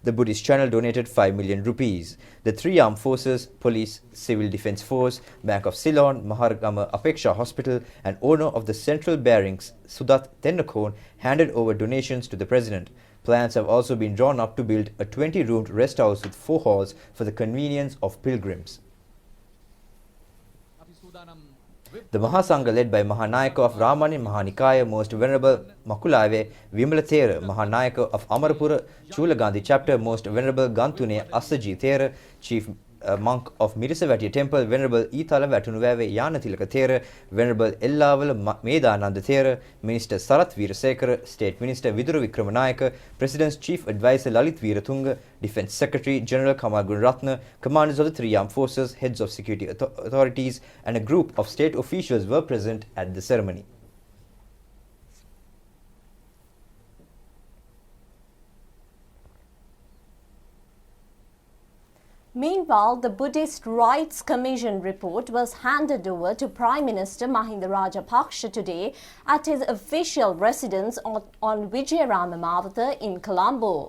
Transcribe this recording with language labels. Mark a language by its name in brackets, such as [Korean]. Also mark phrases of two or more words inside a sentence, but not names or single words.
[English] the Buddhist channel donated 5 million rupees. The three armed forces, police, civil defence force, Bank of Ceylon, Mahargama Apeksha Hospital and owner of the central bearings, Sudat Tennakon, handed over donations to the president. Plans have also been drawn up to build a 20-roomed rest house with 4 halls for the convenience of pilgrims. The Mahasangha, led by Mahanayaka of Ramani Mahanikaya, Most Venerable Makulave Vimala Thera, Mahanayaka of Amarapura Chulagandhi Chapter, Most Venerable Gantune Asaji Thera, Chief Monk of Mirisavatiya Temple, Venerable Itala Vatunuve Yanatilaka Thera, Venerable Ellavala Medananda Thera, Minister Sarath Veerasekara, State Minister Vidura Vikramanayaka, President's Chief Advisor Lalit Veeratunga, Defence Secretary General Kamal Gunratna, commanders of the three armed forces, heads of security authorities and a group of state officials were present at the ceremony. Meanwhile, the Buddhist Rights Commission report was handed over to Prime Minister Mahinda Rajapaksa today at his official residence on Vijayarama Mawatha in Colombo.